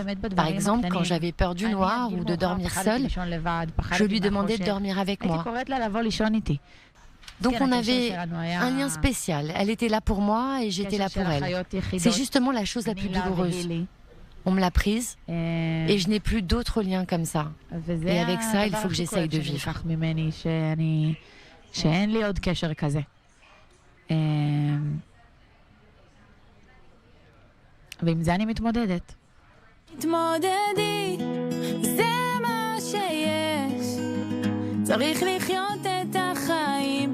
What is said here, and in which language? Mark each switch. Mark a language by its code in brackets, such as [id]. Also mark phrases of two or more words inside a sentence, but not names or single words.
[fr] Par exemple, quand j'avais peur du noir ou de dormir seule, je lui demandais de dormir avec moi. Donc on avait un lien spécial. Elle était là pour moi et j'étais là pour elle. C'est justement la chose la plus douloureuse. On me l'a prise et je n'ai plus d'autres liens comme ça. Et avec ça, il faut que j'essaye de vivre. [he] ועם זה אני מתמודדת. תתמודדי, זה מה שיש. צריך לחיות את החיים.